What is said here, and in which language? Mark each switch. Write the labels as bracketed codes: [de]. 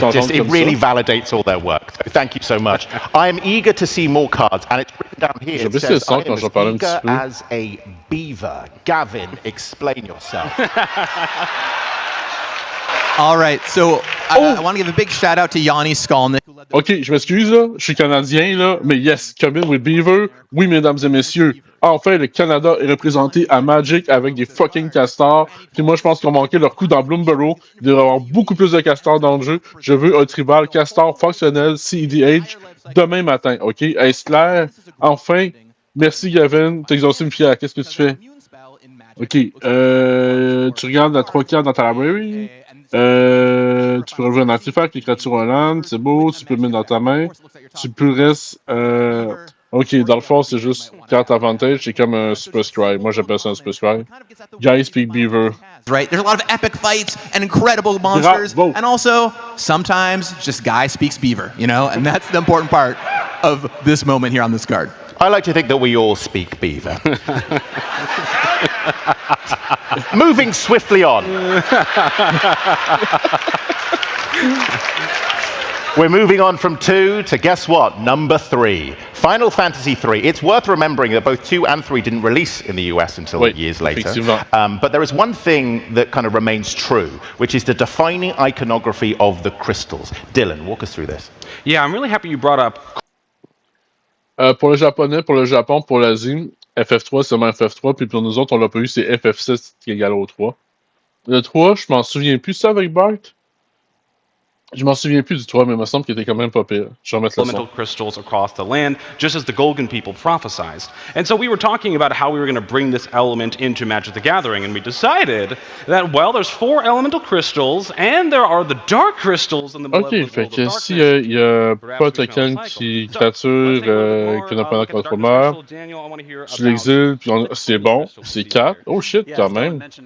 [en] It really validates all their work. So thank you so much. I am eager to see more cards, and it's written down here. It says, I am as eager as a beaver. Gavin, explain yourself. All right, so I want to give a big shout out to Yanni Skalnick. [fr] OK, je m'excuse, là, je suis Canadien, là, mais [en] yes, come in with Beaver. [fr] Oui, mesdames et messieurs, enfin, le Canada est représenté à Magic avec des fucking castors. Puis moi, je pense qu'on manquait leur coup dans Bloomborough. Il devrait y avoir beaucoup plus de castors dans le jeu. Je veux un tribal castor fonctionnel CEDH demain matin, OK? Est-ce clair? Enfin, merci Gavin, t'as exaucé une fière. Qu'est-ce que tu fais? OK, tu regardes la 3 cartes dans ta library. Tu peux relever un artefact, les créatures Hollande, c'est beau, tu peux le mettre dans ta main. Tu peux rester. OK, dans le fond, c'est juste carte avantage, c'est comme un Super Scribe. Moi, j'appelle ça un Super Scribe. [en] Guy speak Beaver. Right, there's a lot of epic fights and incredible monsters, and also sometimes just Guy speaks Beaver, you know, and that's the important part of this moment here on this card. I like to think that we all speak Beaver. Moving swiftly on. We're moving on from 2 to, guess what, number 3. Final Fantasy 3. It's worth remembering that both 2 and 3 didn't release in the US until years later. But there is one thing that kind of remains true, which is the defining iconography of the crystals. Dylan, walk us through this. Yeah, I'm really happy you brought up... [fr] Pour le japonais, pour le Japon, pour l'Asie, FF3, c'est seulement FF3, puis pour nous autres, on l'a pas eu, c'est FF6 qui est égal au 3. Le 3, je m'en souviens plus, ça avec Bart? Je m'en souviens plus du 3, mais il me semble qu'il était quand même pas pire. Je vais remettre le son. [en] Elemental crystals across the land, just as the Golgan people prophesized. And so we were talking about how we were going to bring this element into Magic the Gathering, and we decided that, well, there's 4 elemental crystals, and there are the dark crystals in the malevolent world of darkness. [fr] OK, fait que s'il y a pas token créature qui n'a pas de contrôleur, tu l'exiles, puis c'est bon, c'est 4. [en] Oh shit, [fr] quand même.